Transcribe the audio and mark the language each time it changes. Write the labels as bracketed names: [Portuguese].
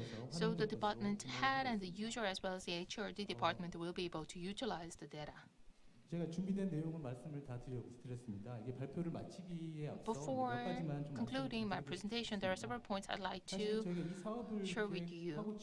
[English] So the department head and the user as well as the HRD department will be able to utilize the data. [Korean] 제가 준비된 내용은 말씀을 다 드렸습니다. 이게 발표를 마치기에 앞서 [English] Before [Korean] 몇 가지만 좀 [English] concluding my presentation, there are several points I'd like to share with you.